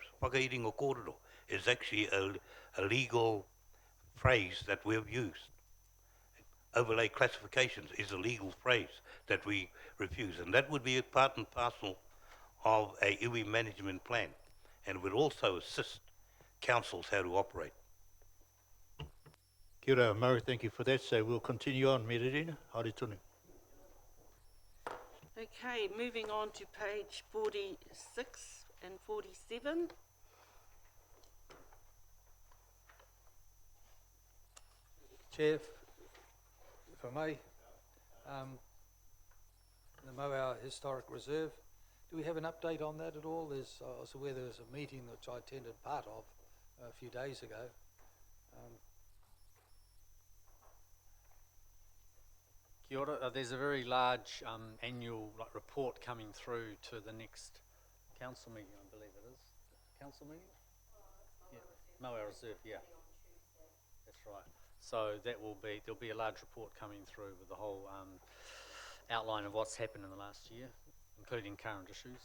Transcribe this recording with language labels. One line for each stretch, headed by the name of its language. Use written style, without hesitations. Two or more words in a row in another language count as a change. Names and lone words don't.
Māori: Whakairingo kōrero
English: is actually a legal phrase that we've used. Overlay classifications is a legal phrase that we refuse, and that would be a part and parcel of a iwi management plan, and would also assist councils how to operate.
Māori: Kia ora, Murray,
English: thank you for that. So we'll continue on,
Māori: Mererina, haere tonu.
English: Okay, moving on to page 46 and 47. Chair, if I may, the Moa Historic Reserve, do we have an update on that at all? I was aware there was a meeting which I attended part of a few days ago.
Māori: Kia ora.
English: There's a very large annual report coming through to the next council meeting, I believe it is. Council meeting? Yeah. Moa Reserve, yeah. That's right. So there'll be a large report coming through with the whole outline of what's happened in the last year, including current issues.